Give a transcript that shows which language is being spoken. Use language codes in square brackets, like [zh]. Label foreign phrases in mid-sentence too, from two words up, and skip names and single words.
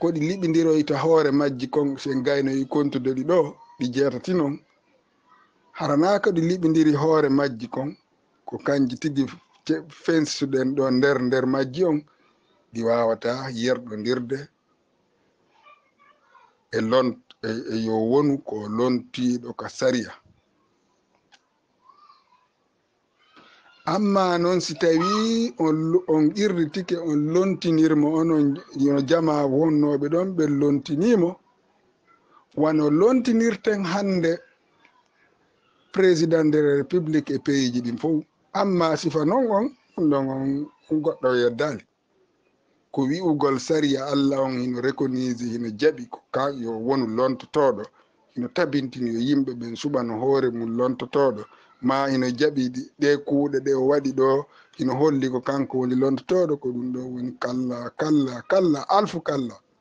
[ff] ɗi liɓidiroyta hoore majji kon sen gaynoyi kontude ɗi ɗo ɗi jeetati non haranako ɗi liɓidiri hoore majji kon ko kanji tigi fensuɗen ɗo nder majji on ɗi wawata yerɗodirde e yo wonu ko lontiɗo ka sariya. Amma noon si tawi on qirritike on lontinirmo onon yo jama wonnoɓe ɗon ɓe lontinimo wano lontinirten hande [fr] président de la république [ff] e pays ji ɗin fof. Amma sifa non on ɗon on goɗɗo yeddali ko wi'ugol sariya Allah on hino reconise hino jaɓi ko ka yo wonu lontotoɗo hino tabintini yo yimɓe ɓen suɓano hoore mum lontotoɗo ma hino jaɓi ɗe kuuɗe ɗe o waɗi ɗo hino holli ko kanko woni lontotoɗo ko ɗum ɗo woni kalla alfu kalla.